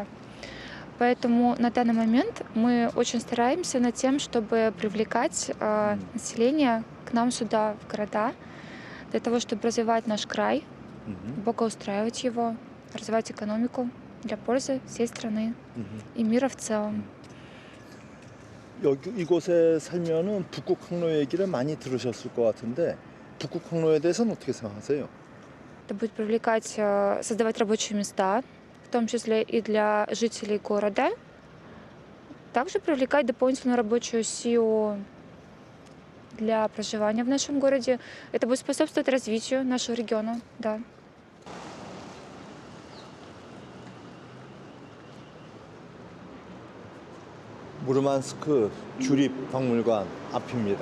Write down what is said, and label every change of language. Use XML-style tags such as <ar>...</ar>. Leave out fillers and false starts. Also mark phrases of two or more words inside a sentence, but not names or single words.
<ru>Поэтому на данный момент мы очень стараемся над тем, чтобы привлекать население к нам сюда, в города, для того, чтобы развивать наш край, благоустраивать его, развивать экономику для пользы всей страны и мира в целом.</ru> <ko>여기 이곳에 살면은 북극 항로 얘기를 많이 들으셨을 것 같은데 북극 항로에 대해서는 어떻게 생각하세요?</ko> <ru>Это будет привлекать, создавать рабочие места, в том числе и для жителей города. Также привлекать дополнительную рабочую силу для проживания в нашем городе. Это будет способствовать развитию нашего региона, да.</ru> <ko>무르만스크 주립박물관 앞입니다.</ko>